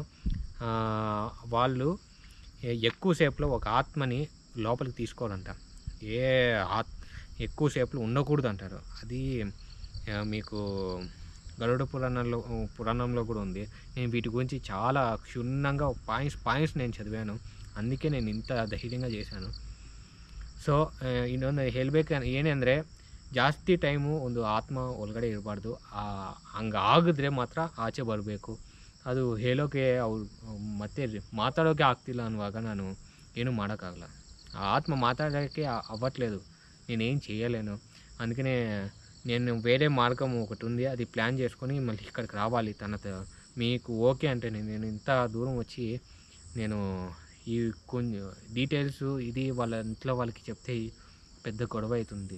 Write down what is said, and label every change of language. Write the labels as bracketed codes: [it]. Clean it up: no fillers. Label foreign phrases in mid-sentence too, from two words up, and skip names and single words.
[te] వాళ్ళు ఎక్కువసేపులో ఒక ఆత్మని లోపలికి తీసుకోరంట, ఎక్కువసేపులో ఉండకూడదు అంటారు. అది మీకు గరుడ పురాణంలో కూడా ఉంది. నేను వీటి గురించి చాలా క్షుణ్ణంగా పాయింట్స్ నేను చదివాను, అందుకే నేను ఇంత ధైర్యంగా చేశాను. [kn] ಸೊ ಇನ್ನೊಂದು ಹೇಳಬೇಕು ಏನೆಂದರೆ, ಜಾಸ್ತಿ ಟೈಮು ಒಂದು ಆತ್ಮ ಒಳಗಡೆ ಇರಬಾರ್ದು, ಹಂಗೆ ಆಗಿದ್ರೆ ಮಾತ್ರ ಆಚೆ ಬರಬೇಕು. ಅದು ಹೇಳೋಕ್ಕೆ ಅವ್ರು ಮತ್ತೆ ಮಾತಾಡೋಕ್ಕೆ ಆಗ್ತಿಲ್ಲ ಅನ್ನುವಾಗ ನಾನು ಏನೂ ಮಾಡೋಕ್ಕಾಗಲ್ಲ. [te] ఆ ఆత్మ మాట్లాడడానికి అవ్వట్లేదు, నేనేం చేయలేను. అందుకనే నేను వేరే మార్గం ఒకటి ఉంది, అది ప్లాన్ చేసుకొని మళ్ళీ ఇక్కడికి రావాలి తనతో. మీకు ఓకే అంటే నేను ఇంత దూరం వచ్చి నేను ఈ కొన్ని డీటెయిల్స్ ఇది వాళ్ళ ఇంట్లో వాళ్ళకి చెప్తే పెద్ద గొడవ అవుతుంది.